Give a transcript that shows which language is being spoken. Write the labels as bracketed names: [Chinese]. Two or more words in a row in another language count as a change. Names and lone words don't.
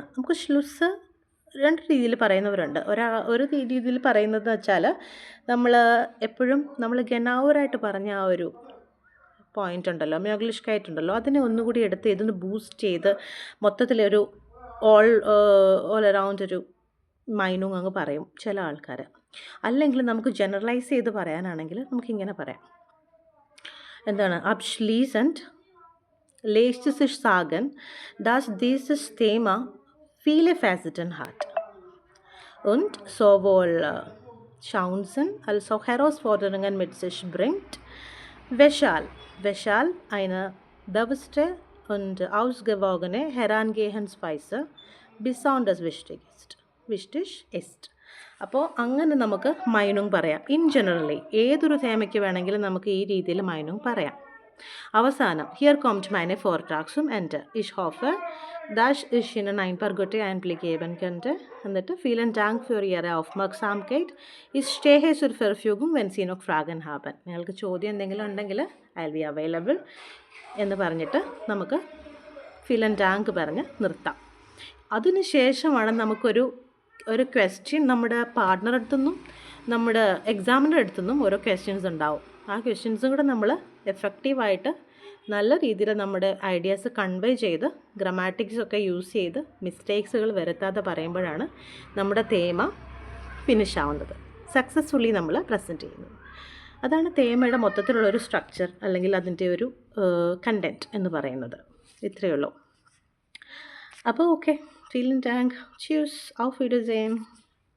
[Malayalam] നമുക്ക് ഷ്ലുസ് രണ്ട് രീതിയിൽ പറയുന്നവരുണ്ട്. ഒരു രീതിയിൽ പറയുന്നതെന്ന് വെച്ചാൽ നമ്മൾ എപ്പോഴും നമ്മൾ ഗനാവറായിട്ട് പറഞ്ഞ ആ ഒരു പോയിൻ്റ് ഉണ്ടല്ലോ, മ്യോഗ്ലിഷ്കൈറ്റ് ഉണ്ടല്ലോ, അതിനെ ഒന്നുകൂടി എടുത്ത് ഇതൊന്ന് ബൂസ്റ്റ് ചെയ്ത് മൊത്തത്തിലൊരു [English] all around [Malayalam] ഒരു മൈനൂങ് അങ്ങ് പറയും ചില ആൾക്കാർ. അല്ലെങ്കിൽ നമുക്ക് ജനറലൈസ് ചെയ്ത് പറയാനാണെങ്കിൽ നമുക്കിങ്ങനെ പറയാം, എന്താണ് [German] abschließend lässt sich sagen, dass dieses Thema viele Facetten hat und sowohl Chancen als auch Herausforderungen mit sich bringt, weshalb eine bewusste und ausgewogene Herangehensweise besonders wichtig ist. [Malayalam] അപ്പോൾ അങ്ങനെ നമുക്ക് മൈനുങ് പറയാം. [English] in generally [Malayalam] ഏതൊരു തേമയ്ക്ക് വേണമെങ്കിലും നമുക്ക് ഈ രീതിയിൽ മൈനുങ് പറയാം. [German] അവസാനം hier kommt meine Vortrag zum Ende. Ich hoffe, dass ich Ihnen ein paar gute Einblicke geben konnte. എന്നിട്ട് vielen Dank für Ihre Aufmerksamkeit. Ich stehe zur Verfügung, wenn Sie noch Fragen haben. [Malayalam] നിങ്ങൾക്ക് ചോദ്യം എന്തെങ്കിലും ഉണ്ടെങ്കിൽ [English] I'll be available [Malayalam] എന്ന് പറഞ്ഞിട്ട് നമുക്ക് [German] vielen Dank [Malayalam] പറഞ്ഞ് നിർത്താം. അതിനുശേഷമാണ് നമുക്കൊരു ക്വസ്റ്റ്യൻ നമ്മുടെ പാർട്ട്ണർ അടുത്തുനിന്നും നമ്മുടെ എക്സാമിൻ്റെ അടുത്തുനിന്നും ഓരോ ക്വസ്റ്റ്യൻസ് ഉണ്ടാവും. ആ ക്വസ്റ്റ്യൻസും കൂടെ നമ്മൾ എഫക്റ്റീവായിട്ട് നല്ല രീതിയിൽ നമ്മുടെ ഐഡിയാസ് കൺവേ ചെയ്ത് ഗ്രാമാറ്റിക്സൊക്കെ യൂസ് ചെയ്ത് മിസ്റ്റേക്സുകൾ വരുത്താതെ പറയുമ്പോഴാണ് നമ്മുടെ തേമ ഫിനിഷ് ആവുന്നത്, സക്സസ്ഫുള്ളി നമ്മൾ പ്രസൻറ്റ് ചെയ്യുന്നത്. അതാണ് തേമയുടെ മൊത്തത്തിലുള്ളൊരു സ്ട്രക്ചർ അല്ലെങ്കിൽ അതിൻ്റെ ഒരു കണ്ടൻറ്റ് എന്ന് പറയുന്നത്. ഇത്രയേ ഉള്ളൂ. അപ്പോൾ ഓക്കെ, [German] vielen Dank. Tschüss, auf Wiedersehen.